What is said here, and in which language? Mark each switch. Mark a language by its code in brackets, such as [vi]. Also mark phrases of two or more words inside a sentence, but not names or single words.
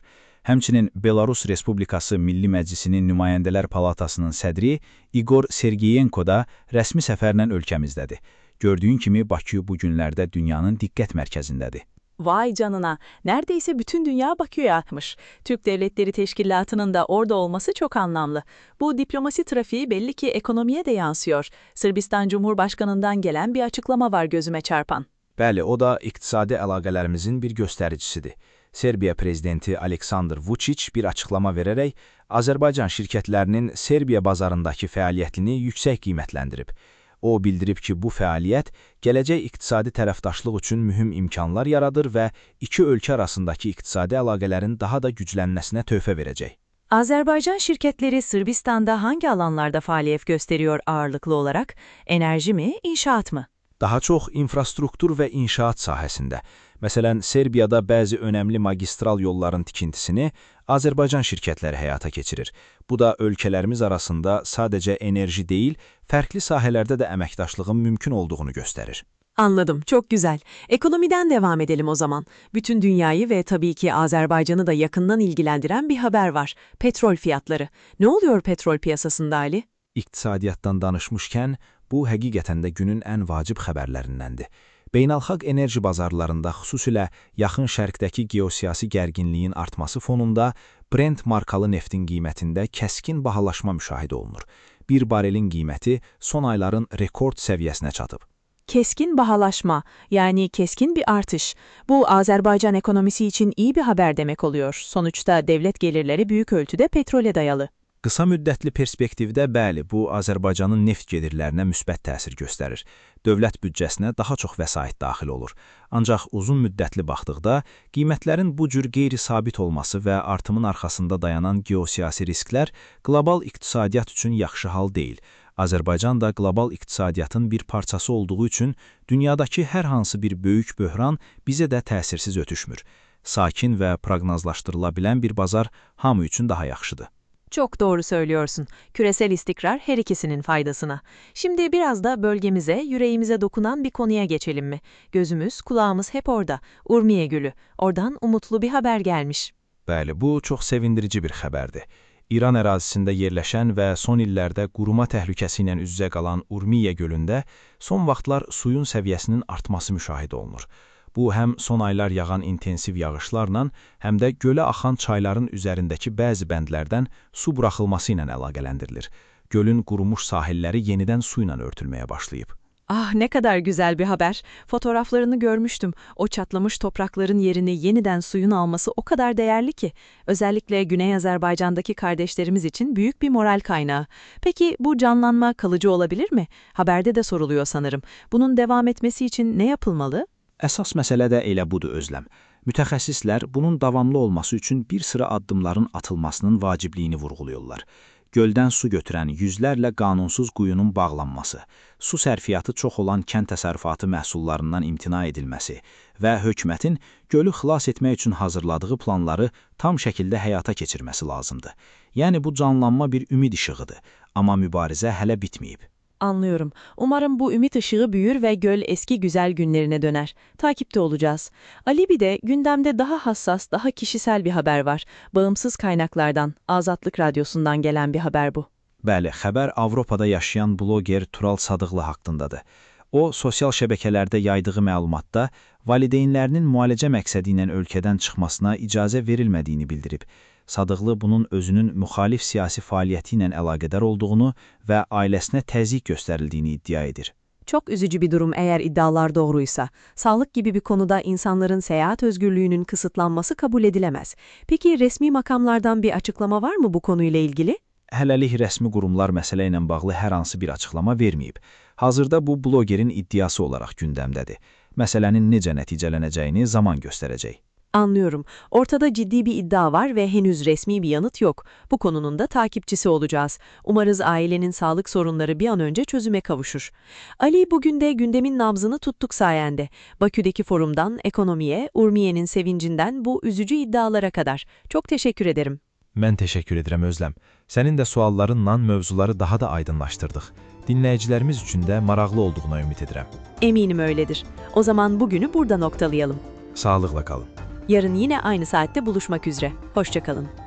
[az] Həmçinin Belarus Respublikası Milli Məclisinin Nümayəndələr Palatasının sədri İqor Sergeyenko da rəsmi səfərlə ölkəmizdədir. Gördüyün kimi Bakı bu günlərdə dünyanın diqqət mərkəzindədir. [tr] Vay canına, neredeyse bütün dünya Bakü'ye akmış. Türk Devletleri Teşkilatı'nın da orada olması çok anlamlı. Bu diplomasi trafiği belli ki ekonomiye de yansıyor. Sırbistan Cumhurbaşkanı'ndan gelen bir açıklama var gözüme çarpan. [az] Bəli, o da iqtisadi əlaqələrimizin bir göstəricisidir. Serbiya prezidenti Aleksandr Vučić bir açıqlama verərək Azərbaycan şirkətlərinin Serbiya bazarındakı fəaliyyətini yüksək qiymətləndirib. O bildirib ki, bu fəaliyyət gələcək iqtisadi tərəfdaşlıq üçün mühüm imkanlar yaradır və iki ölkə arasındakı iqtisadi əlaqələrin daha da güclənməsinə töhfə verəcək. [tr] Azerbaycan şirketleri Sırbistan'da hangi alanlarda faaliyet gösteriyor ağırlıklı olarak? Enerji mi, inşaat mı? [az] Daha çox infrastruktur və inşaat sahəsində. Məsələn, Serbiyada bəzi önəmli magistral yolların tikintisini Azərbaycan şirkətləri həyata keçirir. Bu da ölkələrimiz arasında sadəcə enerji deyil, fərqli sahələrdə də əməkdaşlığın mümkün olduğunu göstərir. [tr] Anladım, çok güzel. Ekonomiden devam edelim o zaman. Bütün dünyayı ve tabii ki Azerbaycan'ı da yakından ilgilendiren bir haber var. Petrol fiyatları. Ne oluyor petrol piyasasında Ali? [az] İqtisadiyyatdan danışmışkən, bu həqiqətən də günün ən vacib xəbərlərindəndir. Beynəlxalq enerji bazarlarında, xüsusilə yaxın şərqdəki geosiyasi gərginliyin artması fonunda Brent markalı neftin qiymətində kəskin bahalaşma müşahidə olunur. Bir barelin qiyməti son ayların rekord səviyyəsinə çatıb. [tr] Keskin bahalaşma, yani keskin bir artış. Bu Azerbaycan ekonomisi için iyi bir haber demek oluyor. Sonuçta devlet gelirleri büyük ölçüde petrole dayalı. [az] Qısa müddətli perspektivdə bəli, bu Azərbaycanın neft gedirlərinə müsbət təsir göstərir. Dövlət büdcəsinə daha çox vəsait daxil olur. Ancaq uzun müddətli baxdıqda, qiymətlərin bu cür qeyri-sabit olması və artımın arxasında dayanan geosiyasi risklər qlobal iqtisadiyyat üçün yaxşı hal deyil. Azərbaycan da qlobal iqtisadiyyatın bir parçası olduğu üçün dünyadakı hər hansı bir böyük böhran bizə də təsirsiz ötüşmür. Sakin və proqnozlaşdırıla bilən bir bazar hamı üçün daha yaxşıdır. [tr] Çok doğru söylüyorsun. Küresel istikrar her ikisinin faydasına. Şimdi biraz da bölgemize, yüreğimize dokunan bir konuya geçelim mi? Gözümüz, kulağımız hep orada. Urmiye Gölü. Oradan umutlu bir haber gelmiş. [az] Bəli, bu çox sevindirici bir xəbərdir. İran ərazisində yerləşən və son illərdə quruma təhlükəsi ilə üz-üzə qalan Urmiye gölündə son vaxtlar suyun səviyyəsinin artması müşahidə olunur. Bu, həm son aylar yağan intensiv yağışlarla, həm də gölə axan çayların üzərindəki bəzi bəndlərdən su buraxılması ilə əlaqələndirilir. Gölün qurumuş sahilləri yenidən su ilə örtülməyə başlayıb. Ah, [tr] ne kadar güzel bir haber. Fotoğraflarını görmüştüm. O çatlamış toprakların yerini yeniden suyun alması o kadar değerli ki. Özellikle Güney Azerbaycan'daki kardeşlerimiz için büyük bir moral kaynağı. Peki bu canlanma kalıcı olabilir mi? Haberde de soruluyor sanırım. Bunun devam etmesi için ne yapılmalı? [az] Əsas məsələ də elə budur Özləm. Mütəxəssislər bunun davamlı olması üçün bir sıra addımların atılmasının vacibliyini vurğuluyorlar. Göldən su götürən yüzlərlə qanunsuz quyunun bağlanması, su sərfiyyatı çox olan kənd təsərrüfatı məhsullarından imtina edilməsi və hökumətin gölü xilas etmək üçün hazırladığı planları tam şəkildə həyata keçirməsi lazımdır. Yəni bu canlanma bir ümid işığıdır, amma mübarizə hələ bitməyib. [tr] Anlıyorum. Umarım bu ümit ışığı büyür ve göl eski güzel günlerine döner. Takipte olacağız. Alibi'de gündemde daha hassas, daha kişisel bir haber var. Bağımsız kaynaklardan, Azadlık Radyosu'ndan gelen bir haber bu. [az] Bəli, xəbər Avropada yaşayan bloger Tural Sadıqlı haqqındadır. O, sosial şəbəkələrdə yaydığı məlumatda valideynlərinin müalicə məqsədi ilə ölkədən çıxmasına icazə verilmədiyini bildirib. Sadıqlı bunun özünün müxalif siyasi fəaliyyəti ilə əlaqədar olduğunu və ailəsinə təzyiq göstərildiyini iddia edir. [tr] Çok üzücü bir durum eğer iddialar doğruysa. Sağlık gibi bir konuda insanların seyahat özgürlüğünün kısıtlanması kabul edilemez. Peki resmi makamlardan bir açıklama var mı bu konuyla ilgili? [az] Hələlik rəsmi qurumlar məsələ ilə bağlı hər hansı bir açıqlama verməyib. Hazırda bu blogerin iddiası olaraq gündəmdədir. Məsələnin necə nəticələnəcəyini zaman göstərəcək. [tr] Anlıyorum. Ortada ciddi bir iddia var ve henüz resmi bir yanıt yok. Bu konunun da takipçisi olacağız. Umarız ailenin sağlık sorunları bir an önce çözüme kavuşur. Ali, bugün de gündemin nabzını tuttuk sayende. Bakü'deki forumdan ekonomiye, Urmiye'nin sevincinden bu üzücü iddialara kadar. Çok teşekkür ederim. [az] Mən təşəkkür edirəm Özləm. Sənin də suallarınla mövzuları daha da aydınlaşdırdıq. Dinləyicilərimiz üçün də maraqlı olduğuna ümid edirəm. [tr] Eminim öyledir. O zaman bugünü burada noktalayalım. [az] Sağlıqla qalın. [tr] Yarın yine aynı saatte buluşmak üzere. Hoşça kalın.